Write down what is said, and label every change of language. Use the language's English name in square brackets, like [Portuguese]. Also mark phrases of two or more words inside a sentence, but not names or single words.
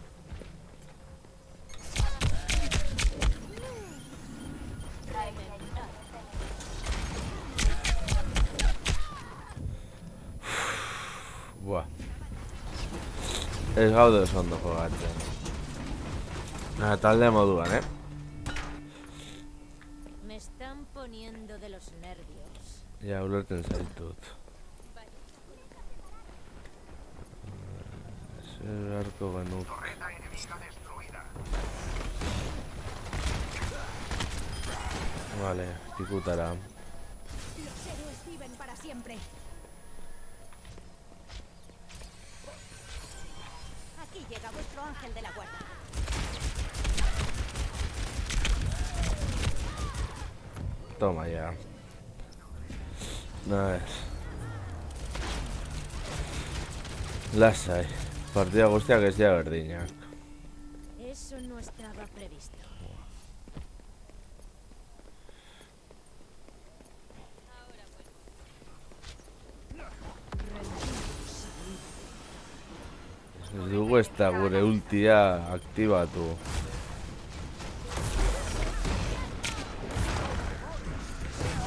[Basque] Buah. Ez gaude oso ondo jogatzen. Talde moduan, [Spanish] Me están poniendo de los nervios. [Basque] Ja, ulertzen zaitut. Zer beharko genuke. Vale, pikutara. [Spanish] Los héroes viven para siempre. Aquí llega vuestro ángel de la guarda. Toma ya. Nice. [Basque] Lasai. Partida guztiak ez dira berdinak. [Spanish] Eso no estaba previsto. [Basque] Ez dugu ez da gure ultia aktibatu.